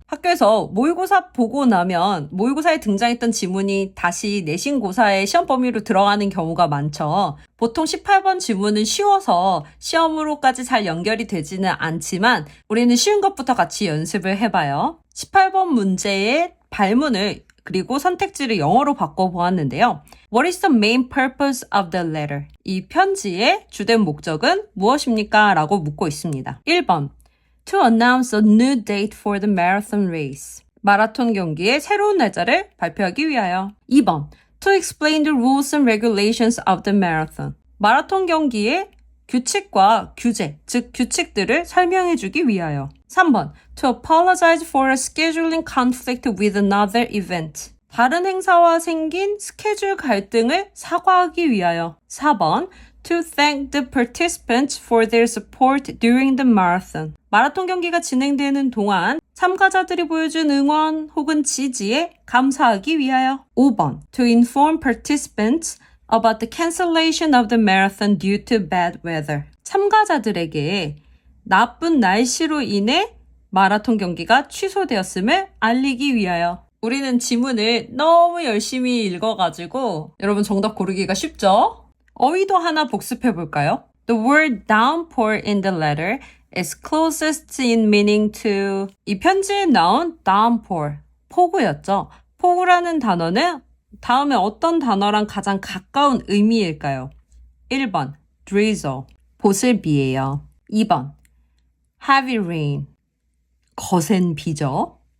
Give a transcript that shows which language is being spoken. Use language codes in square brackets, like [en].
[ko] 학교에서 모의고사 보고 나면 모의고사에 등장했던 지문이 다시 내신고사의 시험 범위로 들어가는 경우가 많죠. 보통 18번 지문은 쉬워서 시험으로까지 잘 연결이 되지는 않지만 우리는 쉬운 것부터 같이 연습을 해봐요. 18번 문제의 발문을 그리고 선택지를 영어로 바꿔보았는데요. [en] What is the main purpose of the letter? [ko] 이 편지의 주된 목적은 무엇입니까? 라고 묻고 있습니다. [en] 1번 To announce a new date for the marathon race. [ko] 마라톤 경기의 새로운 날짜를 발표하기 위하여. [en] 2번 To explain the rules and regulations of the marathon. [ko] 마라톤 경기의 규칙과 규제, 즉 규칙들을 설명해주기 위하여. [en] 3번 To apologize for a scheduling conflict with another event. [ko] 다른 행사와 생긴 스케줄 갈등을 사과하기 위하여. [en] 4번 To thank the participants for their support during the marathon. [ko] 마라톤 경기가 진행되는 동안 참가자들이 보여준 응원 혹은 지지에 감사하기 위하여. [en] 5번 To inform participants about the cancellation of the marathon due to bad weather. [ko] 참가자들에게 나쁜 날씨로 인해 마라톤 경기가 취소되었음을 알리기 위하여. 우리는 지문을 너무 열심히 읽어가지고 여러분 정답 고르기가 쉽죠? 어휘도 하나 복습해 볼까요? [en] The word downpour in the letter is closest in meaning to. [ko] 이 편지에 나온 downpour, 폭우였죠. 폭우라는 단어는 다음에 어떤 단어랑 가장 가까운 의미일까요? 1번 drizzle, 보슬비예요. 2번 heavy rain, 거센 비죠.